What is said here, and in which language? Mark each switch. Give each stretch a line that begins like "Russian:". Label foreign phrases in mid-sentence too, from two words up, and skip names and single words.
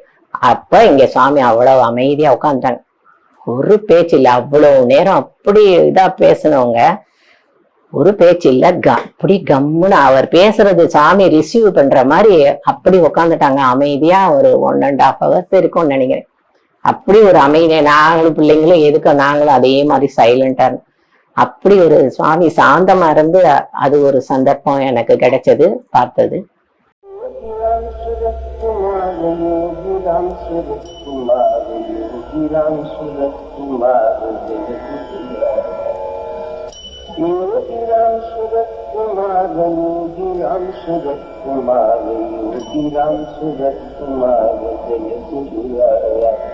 Tamil: அப்ப இங்க சுவாமி அவ்வளவு அமைதியா உட்காந்துட்டாங்க. ஒரு பேச்சு இல்லை, அவ்வளவு நேரம் அப்படி இதா பேசினவங்க ஒரு பேச்சு இல்ல, அப்படி கம்முன்னு அவர் பேசுறது சாமி ரிசீவ் பண்ற மாதிரி அப்படி உட்காந்துட்டாங்க அமைதியா. ஒரு 1.5 hours இருக்கும்னு நினைக்கிறேன். அப்படி ஒரு அமைதியா நாங்களும் பிள்ளைங்களும் எதுக்கு நாங்களும் அதே மாதிரி சைலண்டா அப்படி ஒரு சுவாமி சாந்தமா இருந்து அது ஒரு சந்தர்ப்பம் எனக்கு கிடைச்சது பார்த்தது.
Hindi: योगी राम सूरत कुमार, योगी राम सूरत कुमार जय गुरुराया। योगी राम सूरत कुमार, योगी राम सूरत कुमार, योगी राम सूरत कुमार जय गुरुराया।